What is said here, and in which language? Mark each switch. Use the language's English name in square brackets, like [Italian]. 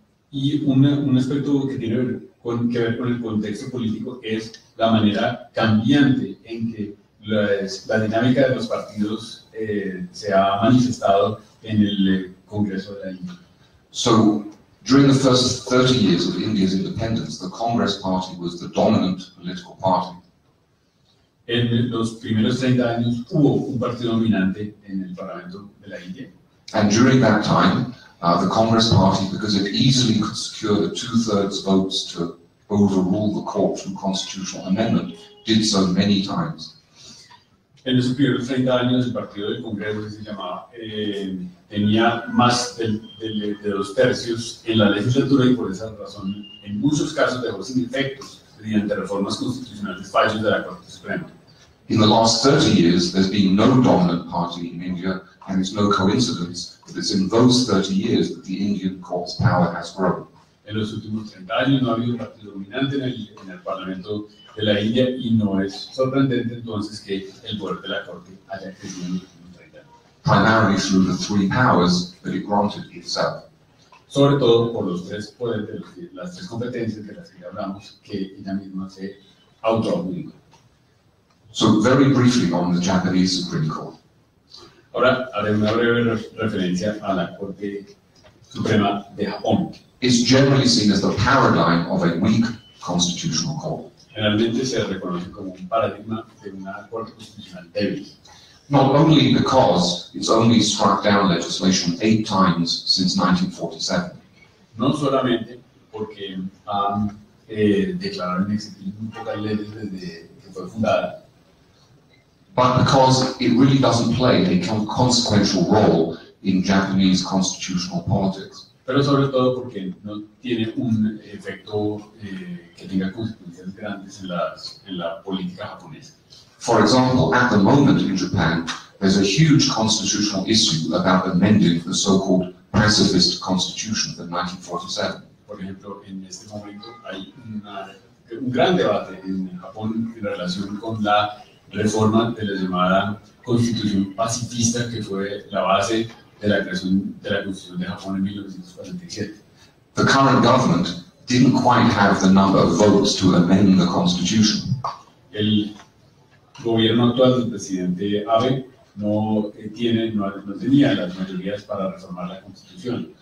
[Spanish] Y un aspecto que tiene que ver con el contexto político es la manera cambiante en que la dinámica de los partidos se ha manifestado en el Congreso de la India. [English] So, during the first 30 years of India's independence, the Congress Party was the dominant political party. [Spanish] En los primeros 30 años hubo un partido dominante en el Parlamento de la India. [English] And during that time, the Congress Party, because it easily could secure the 2/3 votes to overrule the court through constitutional amendment, did so many times. [Spanish] En los primeros 30 años el partido del Congreso, que se llamaba, tenía más de 2/3 en la legislatura, y por esa razón en muchos casos dejó sin efectos mediante reformas constitucionales fallos de la Corte Suprema. [English] In the last 30 years, there's been no dominant party in India, and it's no coincidence that it's in those 30 years that the Indian court's power has grown. [Spanish] En los últimos 30 años no ha habido un partido dominante en el Parlamento de la India, y no es sorprendente entonces que el poder de la Corte haya crecido en los últimos 30 años. [English] Primarily through the three powers that it granted itself. [Spanish] Sobre todo por los tres poderes, las tres competencias de las que hablamos, que ella misma se autoadjudicó. [English] So very briefly on the Japanese Supreme Court. [Spanish] Ahora haré una breve referencia a la Corte Suprema de Japón. [English] It's generally seen as the paradigm of a weak constitutional court. [Spanish] Generalmente se reconoce como un paradigma de una Corte Constitucional débil. [English] Not only because it's only struck down legislation 8 times since 1947. [Spanish] No solamente porque han declarado inexistentes muy pocas leyes desde que fue fundada, [English] but because it really doesn't play a consequential role in Japanese constitutional politics. [Spanish] Pero sobre todo porque no tiene un efecto que tenga consecuencias grandes en la política japonesa. [English] For example, at the moment in Japan, there's a huge constitutional issue about amending the so-called pacifist constitution of 1947. [Spanish] Por ejemplo, en este momento hay un gran debate en Japón en relación con la reforma de la llamada Constitución pacifista, que fue la base de la creación de la Constitución de Japón en 1947. [English] The current government didn't quite have the number of votes to amend the Constitution. [Spanish] El gobierno actual del presidente Abe no tenía las mayorías para reformar la Constitución.